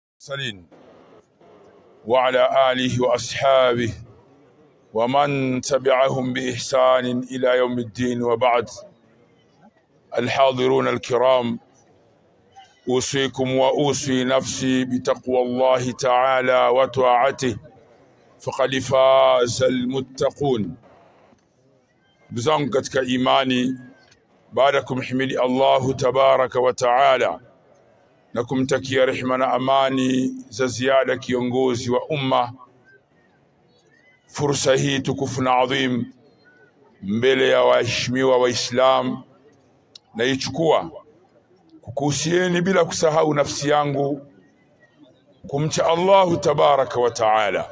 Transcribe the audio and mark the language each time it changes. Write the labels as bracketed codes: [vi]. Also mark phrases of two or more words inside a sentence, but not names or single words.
[ar] المرسلين وعلى آله وأصحابه ومن تبعهم بإحسان إلى يوم الدين، وبعد. الحاضرون الكرام، أوصيكم وأوصي نفسي بتقوى الله تعالى وطاعته فقد فاز المتقون. [sw] Bizangu katika imani, baada kumhimidi [ar] الله تبارك وتعالى [sw] na kumtakia rehema na amani za ziada kiongozi wa umma, fursa hii tukufu na adhim mbele ya waheshimiwa Waislamu naichukua kukuhusieni bila kusahau nafsi yangu kumcha [ar] الله تبارك وتعالى.